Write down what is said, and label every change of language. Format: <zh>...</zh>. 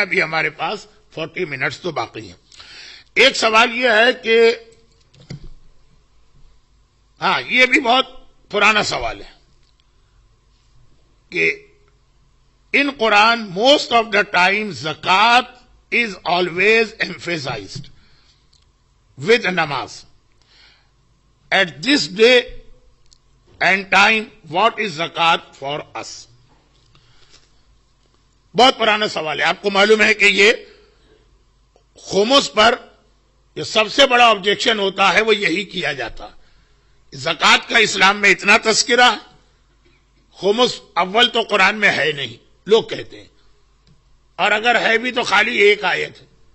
<ur>ابھی ہمارے پاس 40 منٹس تو باقی ہیں. ایک سوال یہ ہے کہ ہاں یہ بھی بہت پرانا سوال ہے کہ</ur> <en>in Quran most of the time zakat is always emphasized with namaz. At this day and time what is zakat for us?</en> <ur>بہت پرانا سوال ہے. آپ کو معلوم ہے کہ یہ خمس پر جو سب سے بڑا آبجیکشن ہوتا ہے وہ یہی کیا جاتا ہے. زکوٰۃ کا اسلام میں اتنا تذکرہ ہے. خمس اول تو قرآن میں ہے نہیں لوگ کہتے ہیں, اور اگر ہے بھی تو خالی ایک آیت ہے.</ur>